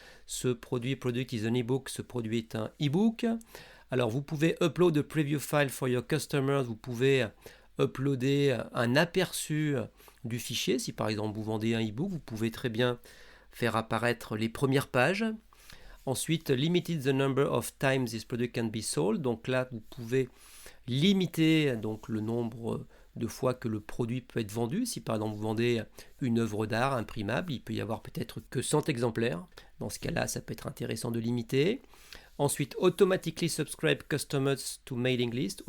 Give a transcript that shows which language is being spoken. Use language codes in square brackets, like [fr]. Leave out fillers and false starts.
[fr] Ce produit, [en] product is an ebook. [fr] Ce produit est un ebook. Alors, vous pouvez [en] upload a preview file for your customers. [fr] Vous pouvez uploader un aperçu du fichier. Si par exemple vous vendez un ebook, vous pouvez très bien faire apparaître les premières pages. Ensuite, [en] limited the number of times this product can be sold. [fr] Donc là, vous pouvez limiter donc, le nombre de fois que le produit peut être vendu. Si par exemple vous vendez une œuvre d'art imprimable, il peut y avoir peut-être que 100 exemplaires. Dans ce cas-là, ça peut être intéressant de limiter. Ensuite, [en] automatically subscribe customers to mailing list.